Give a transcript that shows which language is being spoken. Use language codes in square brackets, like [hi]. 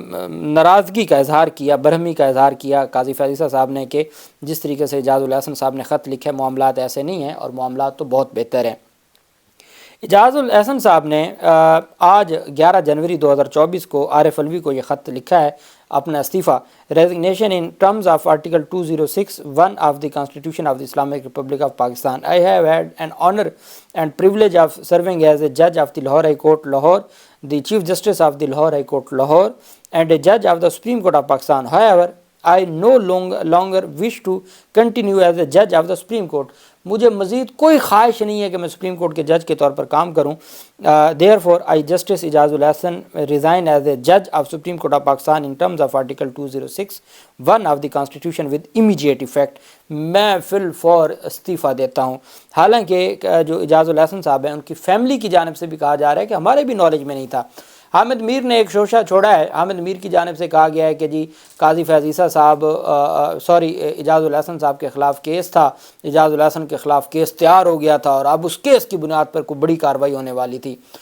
[ur] ناراضگی کا اظہار کیا، برہمی کا اظہار کیا قاضی فیض عیسیٰ صاحب نے کہ جس طریقے سے اعجاز الاحسن صاحب نے خط لکھا ہے معاملات ایسے نہیں ہیں، اور معاملات تو بہت بہتر ہیں۔ اعجاز الاحسن صاحب نے آج 11 جنوری 2024 کو عارف علوی کو یہ خط لکھا ہے، اپنا استعفیٰ: [en] Resignation in terms of article 206(1) of the constitution of the Islamic Republic of Pakistan. I have had an honor and privilege of serving as a judge of the Lahore High Court, Lahore, the Chief Justice of the Lahore High Court, Lahore, and a judge of the Supreme Court of Pakistan. However, I no longer wish to continue as a judge of the Supreme Court. [ur] مجھے مزید کوئی خواہش نہیں ہے کہ میں supreme court کے جج کے طور پر کام کروں. [en] Therefore, I Justice Ijaz ul Ahsan resign as a judge of Supreme Court of Pakistan in terms of Article 206(1) of the Constitution with immediate effect. [ur] میں فی الفور استعفیٰ دیتا ہوں. حالانکہ جو اعجاز الاحسن صاحب ہیں ان کی فیملی کی جانب سے بھی کہا جا رہا ہے کہ ہمارے بھی نالج میں نہیں تھا. حامد میر نے ایک شوشہ چھوڑا ہے. حامد میر کی جانب سے کہا گیا ہے کہ جی قاضی فیض عیسیٰ صاحب اعجاز الاحسن صاحب کے خلاف کیس تھا، اعجاز الاحسن کے خلاف کیس تیار ہو گیا تھا اور اب اس کیس کی بنیاد پر کوئی بڑی کارروائی ہونے والی تھی.